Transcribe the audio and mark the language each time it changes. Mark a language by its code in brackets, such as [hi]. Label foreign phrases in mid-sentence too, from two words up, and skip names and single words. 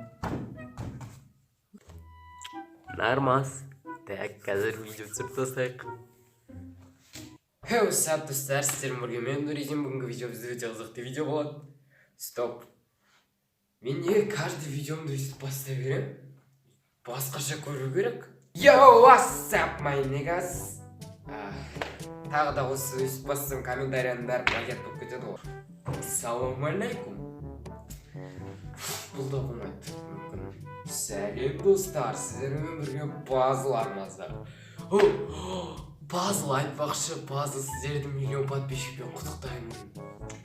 [kk] Нормас. Так, қазір видео түсіріп тастайық. Сәт достар, сіздермен бірге мен Нұриден. Бүгінгі видео бізде өте қызықты видео болады. Стоп. Мен неге каждый видеомды өйстіп бастай берем? Басқаша көру керек. [en] Yo, what's up, my niggas? [kk] Тағы да осы өйстіп бассам комментарияның бәрі плагиат болып кетеді ғой. Ассалаумағалейкум. Бұл да болмайды мүмкін. Сәлем достар, сіздермен бірге Пазл армаздар. Пазл айтпақшы, Пазл сіздерді миллион подписчикпен құттықтаймын.